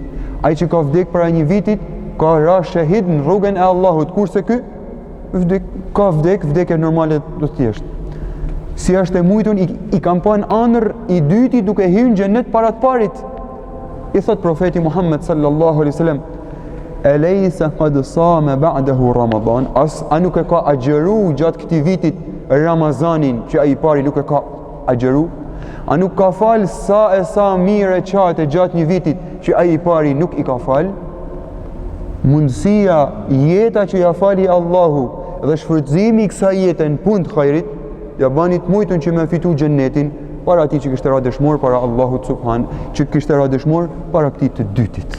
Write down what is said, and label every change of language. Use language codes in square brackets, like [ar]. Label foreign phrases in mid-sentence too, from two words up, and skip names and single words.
[sq] Ai që ka vdek para një vitit ka ra shahid në rrugën e Allahut, kurse ky ka vdekje normale të thjeshtë. Si është e mujtun, i kam pa në ëndër i dyti duke hyrë në xhenet para të parit. I thot profeti Muhammed [ar] صلى الله عليه وسلم: أليس قد صام بعده رمضان, [sq] a nuk e ka agjeru gjatë këtij vitit Ramazanin që ai pari nuk e ka agjeru? A nuk ka fal sa e sa mire qate gjatë një vitit që ai pari nuk i ka fal? Mundësia, jeta që ja fali Allahu dhe shfrytëzimi i kësaj jete në punë të hajrit, ja bani të mujtun që me fitu xhenetin para atij që kishte ra dëshmor para Allahut subhan, që kishte ra dëshmor para këtij të dytit.